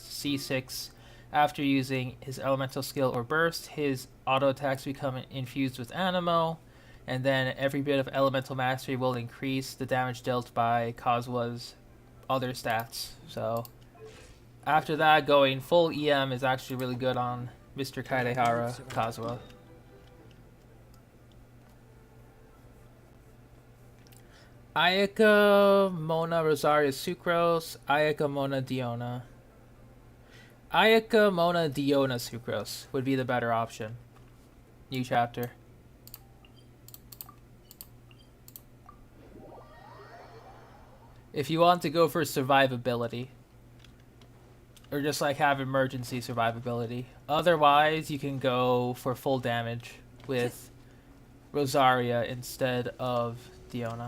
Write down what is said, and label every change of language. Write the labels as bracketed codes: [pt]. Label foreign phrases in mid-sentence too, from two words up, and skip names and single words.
[en] C6, after using his elemental skill or burst, his auto attacks become infused with Animo, and then every bit of elemental mastery will increase the damage dealt by Kazuha's other stats. So after that, going full EM is actually really good on Mr. Kaidehara Kazuha. Ayaka, Mona, Rosario, Sucrose, Ayaka, Mona, Diona. Ayaka, Mona, Diona, Sucrose would be the better option. New chapter. If you want to go for survivability. or just like have emergency survivability. Otherwise, you can go for full damage with Rosaria instead of Diona.